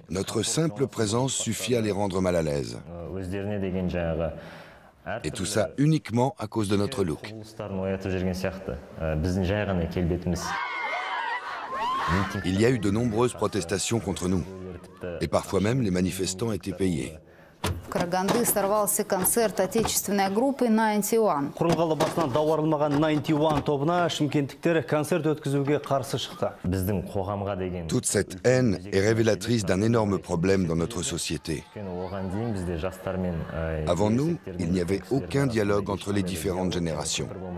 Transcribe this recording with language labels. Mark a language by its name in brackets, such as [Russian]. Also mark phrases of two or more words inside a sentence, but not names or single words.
[French] Notre simple présence suffit à les rendre mal à l'aise. Et tout ça uniquement à cause de notre look. Il y a eu de nombreuses protestations contre nous. Et parfois même, les manifestants étaient payés. [Russian] Караганды сорвался концерт отечественной группы 91. [Kazakh] Құрылғалы басынан дауарылмаған 91 тобына шымкенттіктер концерт өткізуге қарсы шықты. [French] Toute cette haine est révélatrice d'un énorme problème dans notre société. Avant nous, il n'y avait aucun dialogue entre les différentes générations.